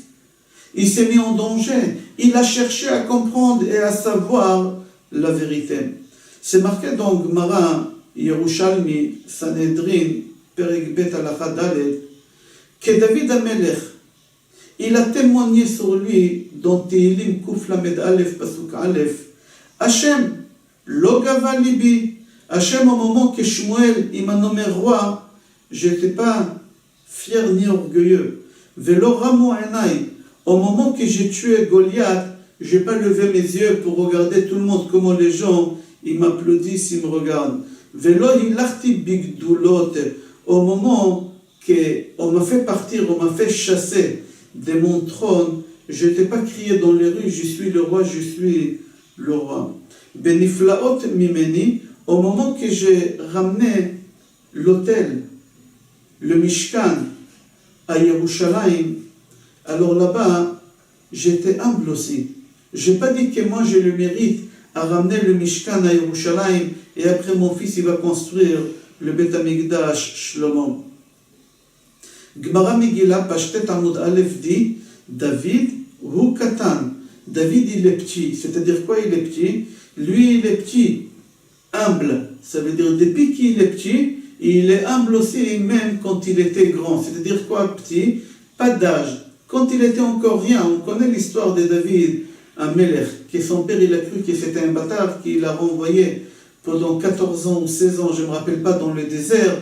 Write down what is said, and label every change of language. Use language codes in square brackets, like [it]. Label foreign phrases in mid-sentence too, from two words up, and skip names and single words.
[fr] Il s'est mis en danger. Il a cherché à comprendre et à savoir la vérité. C'est marqué dans Gemara, Yerushalmi, Sanhedrin, [he] פרק בית הלכה דלת, [fr] que David HaMelech, il a témoigné sur lui dans [he] תהילים קוף למד אלף פסוק אלף, השם לא גבה לבי. [fr] Hachem, au moment que Shmuel il m'a nommé roi, je n'étais pas fier ni orgueilleux. [he] ולא רמו עיני, [fr] au moment que j'ai tué Goliath, je n'ai pas levé mes yeux pour regarder tout le monde, comment les gens ils m'applaudissent, ils me regardent. [he] ולא הלכתי בגדולות, [fr] au moment qu'on m'a fait partir, on m'a fait chasser de mon trône, je n'étais pas crié dans les rues, je suis le roi, je suis le roi. [he] בנפלאות ממני, [fr] au moment que j'ai ramené l'autel, le Mishkan, à Yerushalayim, alors là-bas, j'étais humble aussi. Je n'ai pas dit que moi j'ai le mérite à ramener le Mishkan à Yerushalayim et après mon fils il va construire le [he] בית המקדש [fr] Shlomo. Gemara Megillah, Pashtet [he] עמוד אלף [fr] dit, [he] דוד הוא קטן. [fr] David il est petit. C'est-à-dire quoi il est petit? Lui il est petit, humble. Ça veut dire depuis qu'il est petit, il est humble aussi même quand il était grand. C'est-à-dire quoi petit? Pas d'âge. Quand il était encore rien, on connaît l'histoire de David HaMelech, que son père il a cru que c'était un bâtard, qu'il a renvoyé pendant 14 ans ou 16 ans, je ne me rappelle pas, dans le désert.